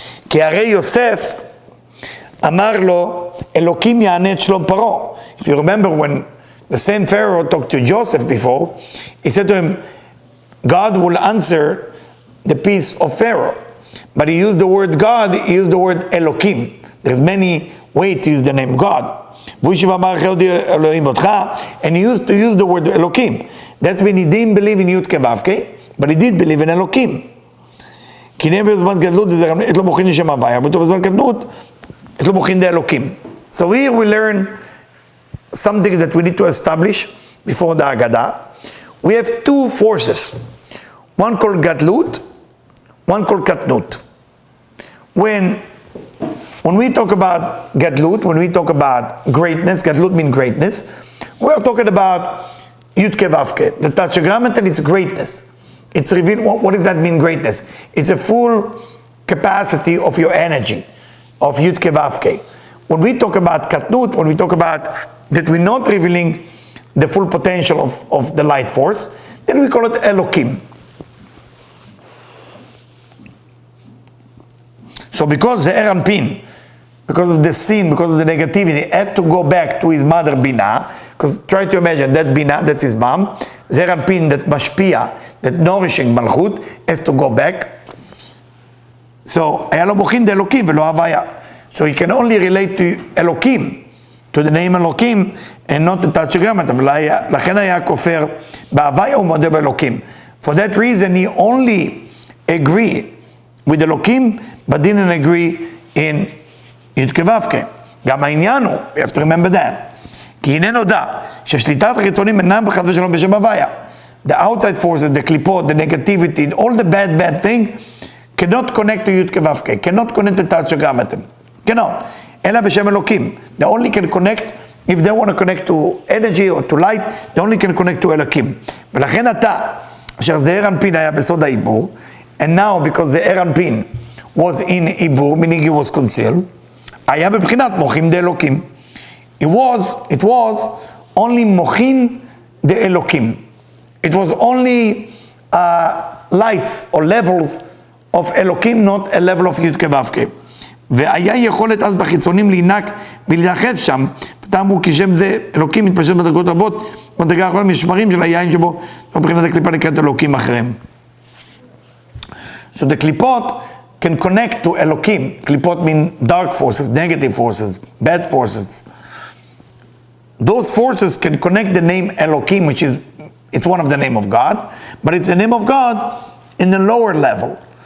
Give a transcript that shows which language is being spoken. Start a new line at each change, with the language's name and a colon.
Hebrew: כי הרי יוסף אמר לו, אלוקים יענה את שלום פרעה.
English: If you remember when the same Pharaoh talked to Joseph before, he said to him, God will answer the peace of Pharaoh. But he used the word God, he used the word Elokim. There's many ways to use the name God. And he used to use the word Elokim. That's when he didn't believe in Yud Ke Vav Ke, but he did believe in Elokim.
Hebrew: כי נהיה בזמן גדלות, את לא מוכין לשם הוויה, אבל בזמן גדלות, את לא מוכין דה אלוקים.
English: So here we learn something that we need to establish before the Haggadah. We have two forces. One called Gadlut, one called Katnut. When we talk about Gadlut, when we talk about greatness, Gadlut means greatness, we are talking about Yud Ke Vav Ke. The tetragrammaton, it's greatness. It's revealed, what does that mean, greatness? It's a full capacity of your energy, of Yud Ke Vav Ke. When we talk about Katnut, when we talk about that we're not revealing the full potential of the light force, then we call it Elokim. So because the Pin, because of the sin, because of the negativity, had to go back to his mother Binah, because try to imagine that Binah, that's his mom, Pin, that Mashpia, that nourishing Malchut, has to go back.
Hebrew: So, היה לו מוחין דאלוקים ולא הוויה.
English: So he can only relate to אלוקים, to the name אלוקים, and not the tetragrammaton.
Hebrew: לכן היה כופר בהוויה ומודה באלוקים.
English: For that reason he only agreed with אלוקים, but didn't agree in י' כו'.
Hebrew: גם העניין הוא,
English: you have to remember that,
Hebrew: כי הנה נודע ששליטת החיצונים אינם בחס ושלום בשם הוויה.
English: The outside forces, the קליפות, the negativity, all the bad thing, cannot connect to י' כו', cannot connect to tetragrammaton. cannot.
Hebrew: אלא בשם אלוקים.
English: They only can connect, if they want to connect to energy or to light, they only can connect to אלוקים.
Hebrew: ולכן אתה, אשר זעיר אנפין היה בסוד העיבור,
English: and now because the אנפין was in עיבור, meaning he was concealed,
Hebrew: היה בבחינת מוחין דאלוקים.
English: It was only מוחין דאלוקים. It was only lights or levels of אלוקים, not a level of י' כו'.
Hebrew: והיה יכולת אז בחיצונים להינק ולהיחס שם, אמרו כי שם זה אלוקים מתפשט בדרגות רבות, בדרגה האחרונה משמרים של היין שבו, מבחינת הקליפה נקראת אלוקים אחריהם.
English: So the קליפות can connect to אלוקים. קליפות mean dark forces, negative forces, bad forces. Those forces can connect the name Elokim, which is, it's one of the name of God, but it's the name of God in the lower level.